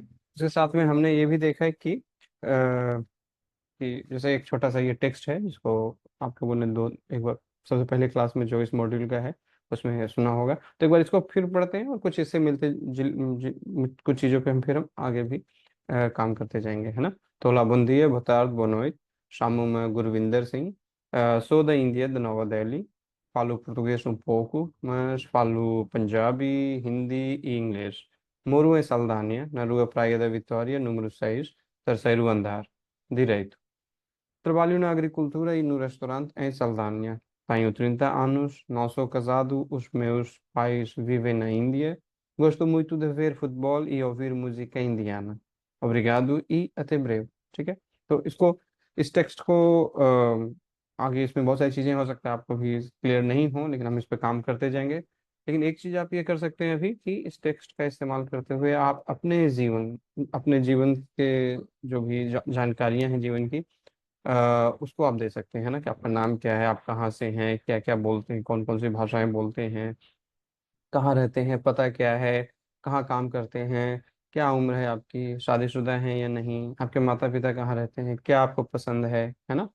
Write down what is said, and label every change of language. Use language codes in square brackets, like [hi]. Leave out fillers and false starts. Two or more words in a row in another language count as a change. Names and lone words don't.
[hi] उसके साथ में हमने ये भी देखा है कि जैसे एक छोटा सा ये टेक्स्ट है जिसको आप लोगों ने दो एक बार सबसे पहले क्लास में जो इस मॉड्यूल का है उसमें सुना होगा। तो एक बार इसको फिर पढ़ते हैं और कुछ इससे मिलते कुछ चीज़ों पे हम आगे भी काम करते जाएंगे, है ना। [pt] तो bom dia, boa tarde, boa noite. Chamo-me Gurvinder Singh. Sou da Índia, de Nova Delhi. Falo português um pouco, mas falo Punjabi, Hindi e inglês. Moro em Saldanha, na Rua Praia da Vitória, número 6, terceiro andar, direito. Trabalho na agricultura e no restaurante em Saldanha. Tenho 30 anos, não sou casado, os meus pais vivem na Índia. Gosto muito de ver futebol e ouvir música indiana. Obrigado e até breve। [hi] ठीक है। तो इसको इस टेक्स्ट को आगे इसमें बहुत सारी चीजें हो सकता है आपको भी क्लियर नहीं हो, लेकिन हम इस पे काम करते जाएंगे। लेकिन एक चीज आप ये कर सकते हैं अभी कि इस टेक्स्ट का इस्तेमाल करते हुए आप अपने जीवन के जो भी जानकारियां हैं जीवन की, उसको आप दे सकते हैं ना, कि आपका नाम क्या है, आप कहाँ से हैं, क्या क्या बोलते हैं, कौन कौन सी भाषाएं बोलते हैं, कहाँ रहते हैं, पता क्या है, कहाँ काम करते हैं, क्या उम्र है आपकी, शादीशुदा हैं या नहीं, आपके माता पिता कहाँ रहते हैं, क्या आपको पसंद है ना।